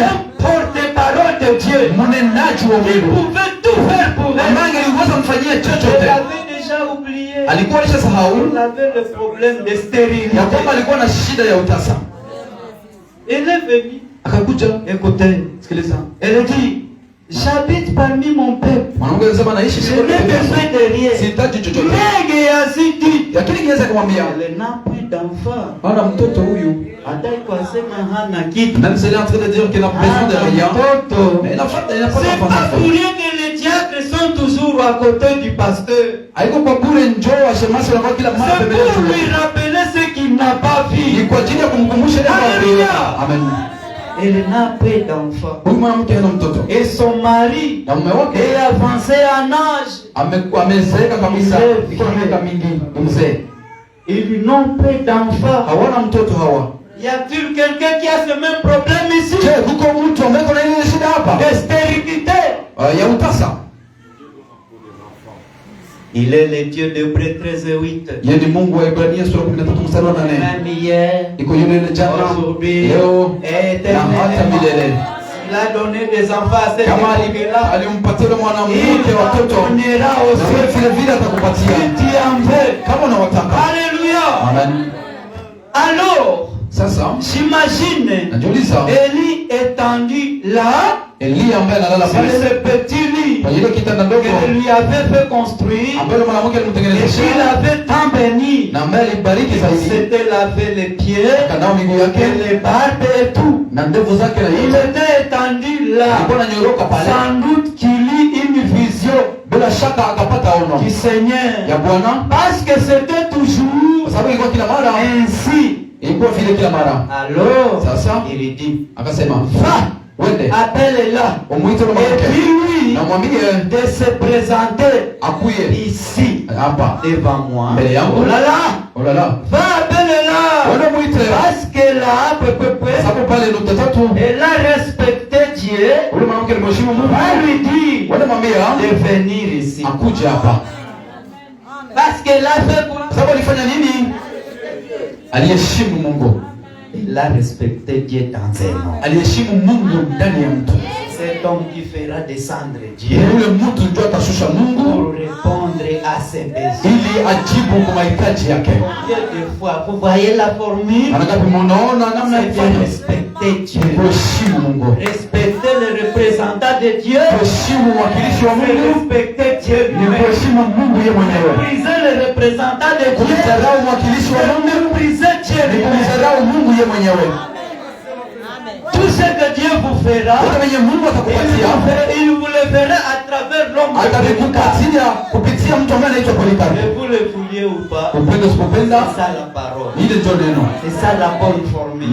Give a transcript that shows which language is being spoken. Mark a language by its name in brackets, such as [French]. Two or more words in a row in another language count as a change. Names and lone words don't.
[French] un porte-parole de Dieu, [Swahili] mnenaji wa [French] qui [Swahili] Mungu [French] pouvait tout faire pour elle. [Swahili] ambaye angeliweza kumfanyia [French] Elle [Swahili] chochote. [French] avait déjà oublié. [Swahili] Alikuwa alishasahau [French] Elle avait le problème de stérilité. [Swahili] ya kwamba alikuwa na shida ya utasa. [French] Elle est venue. [Swahili] Akakuja, [French] Écoutez, [Swahili] sikiliza, [French] elle dit, j'habite parmi mon peuple. [Swahili] mwanamke anasema naishi [French] Je [Swahili] siko [French] n'ai besoin de rien. [Swahili] sihitaji chochote. [French] Mais Géasi dit, [Swahili] Lakini Gehazi akamwambia, [French] elle n'a plus d'enfant. [Swahili] ana mtoto huyu. Hata ikwasema hana kitu. [French] Même si elle est en train de dire qu'elle a besoin de rien, [Swahili] Mtoto. [French] mais elle n'a pas C'est pas pour d'enfant. rien que les diacres sont toujours à côté du pasteur. [Swahili] Haiko kwa bure njoo washemasi wanakuwa kila mara [French] C'est [Swahili] pembeni ya [French] pour [Swahili] shule. [French] lui rappeler ce qu'il n'a pas [Swahili] Ni [French] vu. [Swahili] kwa ajili ya kumkumbusha ile Hallelujah. Amen. [French] Elle n'a plus d'enfant. [Swahili] Huyu mwanamke hana mtoto. [French] Et son mari [Swahili] Na mume wake [French] est avancé en âge. [Swahili] amezeeka kabisa, iko miaka mingi, ni mzee. [French] Ils n'ont plus d'enfant. [Swahili] Hawana mtoto hawa. [French] Y a-t-il quelqu'un qui a ce même problème ici? [Swahili] Je, kuko mtu ambaye kuna ile shida hapa? [French] De stérilité. [Swahili] Ya utasa. [French] Il est le Dieu d'Hébreux 13:8. [Swahili] Yeye ni Mungu wa Ibrania sura 13 mstari wa 8. [French] Même hier, [Swahili] Iko yule ile jana, [French] aujourd'hui, [Swahili] leo [French] et [Swahili] na hata milele. [French] Il a donné des enfants à cette [Swahili] Kama [French] époque-là. [Swahili] alimpatia yule [French] Il [Swahili] mwanamke watoto, [French] donnera [Swahili] na wewe [French] aussi. [Swahili] vile vile atakupatia [French] Si tu en veux. [Swahili] kama unawataka. [French] Alléluia. Amen. Alors, [Swahili] Sasa [French] j'imagine [Swahili] najiuliza, [French] Élie étendu là, [Swahili] Elia ambaye analala [French] sur [Swahili] pale [French] ce petit lit [Swahili] kwenye ile kitanda ndogo [French] qu'il lui avait fait construire, [Swahili] ambaye mwanamke [French] et [Swahili] alimtengenezea [French] qu'il avait tant béni. [Swahili] na ambaye alibariki [French] Il [Swahili] zaidi, [French] s'était lavé les pieds, [Swahili] akanawa miguu [French] et [Swahili] yake [French] les barbes et tout. [Swahili] na ndevu zake na [French] Il [Swahili] yote, [French] était étendu là. [Swahili] alikuwa ananyoroka pale. [French] Sans doute qu'il eut une vision [Swahili] Bila shaka akapata ono [French] du Seigneur. [Swahili] ya Bwana, [French] Parce que c'était [Swahili] kwa [French] toujours [Swahili] sababu ilikuwa kila mara, [French] ainsi. [Swahili] ilikuwa vile kila mara. [French] Alors, [Swahili] Sasa [French] il dit, [Swahili] akasema, [French] va, [Swahili] wende [French] appelle-la. [Swahili] umwite yule [French] Et [Swahili] mwanamke [French] dis-lui [Swahili] na mwambie [French] de se présenter [Swahili] akuye [French] ici, [Swahili] hapa [French] devant moi. [Swahili] mbele yangu. [French] Oh là là, [Swahili] Olala, [French] va, appelle-la. [Swahili] wende mwite, [French] Parce qu'elle a, [Swahili] kwa sababu pale nukta tatu [French] elle a respecté Dieu. [Swahili] ule mwanamke alimheshimu Mungu. [French] Va lui dire [Swahili] Wende mwambia [French] de venir ici. [Swahili] akuje hapa. [French] Parce qu'elle a fait quoi? [Swahili] Kwa sababu alifanya nini? Aliheshimu Mungu, [French] Il a respecté Dieu dans un homme. [Swahili] aliheshimu Mungu ndani ya mtu. [French] Cet homme qui fera descendre [Swahili] Ni [French] Dieu [Swahili] yule mtu ndio atashusha Mungu [French] pour répondre à ses besoins. [Swahili] ili ajibu kwa mahitaji yake. [French] Combien de fois, vous voyez la formule? [Swahili] Anagapi munaona namna [French] C'est de [Swahili] ifanye [French] respecter Dieu. [Swahili] kuheshimu Mungu, [French] Respecter le représentant de Dieu. [Swahili] kuheshimu mwakilishi wa [French] C'est [Swahili] Mungu, [French] respecter Dieu [Swahili] ni [French] lui-même. [Swahili] kuheshimu Mungu yeye mwenyewe. [French] Mépriser le représentant de Dieu. [Swahili] Kumdharau mwakilishi wa [French] C'est [Swahili] Mungu [French] mépriser Dieu [Swahili] ni [French] lui-même. [Swahili] kumdharau Mungu yeye mwenyewe. [French] Tout ce que Dieu vous fera, [Swahili] Yote venye Mungu atakupatia [French] il vous le fera à travers l'homme. [Swahili] atavikupatia kupitia Unamguzia mtu ambaye anaitwa Polycarpe. [French] Et vous le vouliez ou pas, [Swahili] Upende usipopenda, [French] c'est ça la parole. [Swahili] ile ndio neno. [French] C'est ça la bonne formule.